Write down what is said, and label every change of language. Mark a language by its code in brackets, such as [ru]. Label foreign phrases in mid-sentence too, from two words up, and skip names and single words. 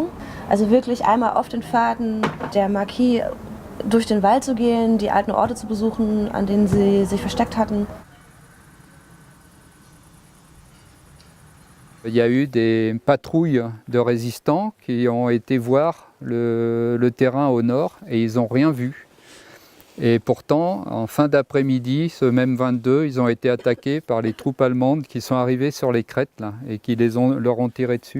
[de] Also wirklich einmal auf den Pfaden der Marquis durch den Wald zu gehen, die alten Orte zu besuchen, an denen sie sich versteckt hatten. [fr] Il y a eu des patrouilles de résistants qui ont été voir le terrain au nord et ils n'ont rien vu. Et pourtant, en fin d'après-midi, ce même 22, ils ont été attaqués par les troupes allemandes qui sont arrivées sur les crêtes là, et qui leur ont tiré dessus.